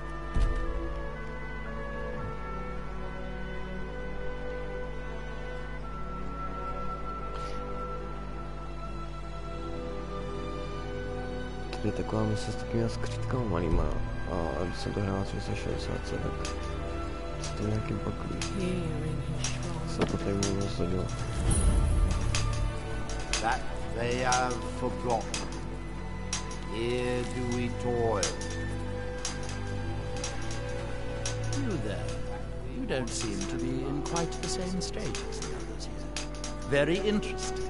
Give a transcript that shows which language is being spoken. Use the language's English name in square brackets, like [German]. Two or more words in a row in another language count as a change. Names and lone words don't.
[Czech] Tady je taková mise s takovými skřítkama malýma. A když jsem to hrál 360, tak se to nějakým pakují. Se to tady můžu rozhodovat. [English] That they have forgotten. Here do we toil. You there. You don't seem to be in quite the same state as the others here. Very interesting.